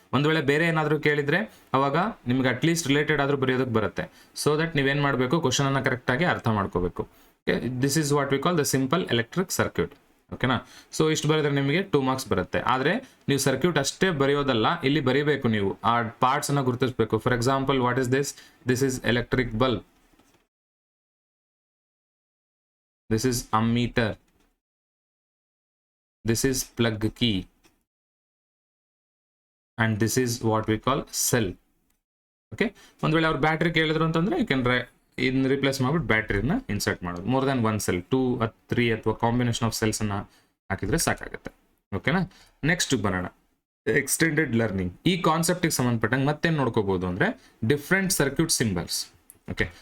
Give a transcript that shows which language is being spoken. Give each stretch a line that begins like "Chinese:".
Kannada: ಒಂದು ವೇಳೆ ಬೇರೆ ಏನಾದರೂ ಕೇಳಿದ್ರೆ ಅವಾಗ ನಿಮ್ಗೆ ಅಟ್ಲೀಸ್ಟ್ ರಿಲೇಟೆಡ್ ಆದ್ರೂ ಬರೆಯೋದಕ್ಕೆ ಬರುತ್ತೆ. ಸೊ ದಟ್ ನೀವೇನ್ ಮಾಡಬೇಕು, ಕ್ವಶನ್ ಅನ್ನ ಕರೆಕ್ಟ್ ಆಗಿ ಅರ್ಥ ಮಾಡ್ಕೋಬೇಕು.
English: This is what we call the simple electric circuit.
Kannada: ಓಕೆನಾ. ಸೊ ಇಷ್ಟು ಬರೆದ್ರೆ ನಿಮಗೆ 2 marks ಬರುತ್ತೆ. ಆದ್ರೆ ನೀವು ಸರ್ಕ್ಯೂಟ್ ಅಷ್ಟೇ ಬರೆಯೋದಲ್ಲ, ಇಲ್ಲಿ ಬರೀಬೇಕು, ನೀವು ಆ ಪಾರ್ಟ್ಸ್ ಅನ್ನ ಗುರುತಿಸಬೇಕು.
English: For example, what is this? This is electric bulb, this is ammeter, this is plug key, and this is what we call cell.
Kannada: Okay, ಒಂದು ವೇಳೆ ಅವ್ರು ಬ್ಯಾಟ್ರಿ ಕೇಳಿದ್ರು ಅಂತಂದ್ರೆ
English: you can in
Kannada: ರಿಪ್ಲೇಸ್ ಮಾಡ್ಬಿಟ್ಟು ಬ್ಯಾಟ್ರಿನ ಇನ್ಸರ್ಟ್ ಮಾಡೋದು.
English: more than 1 cell, 2 or 3
Kannada: ಅಥವಾ combination of cells ಅನ್ನ ಹಾಕಿದ್ರೆ ಸಾಕಾಗುತ್ತೆ. ಓಕೆನಾ. ನೆಕ್ಸ್ಟ್ ಬರೋಣ, ಎಕ್ಸ್ಟೆಂಡೆಡ್ ಲರ್ನಿಂಗ್. ಈ ಕಾನ್ಸೆಪ್ಟಿಗೆ ಸಂಬಂಧಪಟ್ಟಂಗೆ ಮತ್ತೇನು ನೋಡ್ಕೋಬಹುದು ಅಂದ್ರೆ ಡಿಫ್ರೆಂಟ್ ಸರ್ಕ್ಯೂಟ್ ಸಿಂಬಲ್ಸ್. ಓಕೆ.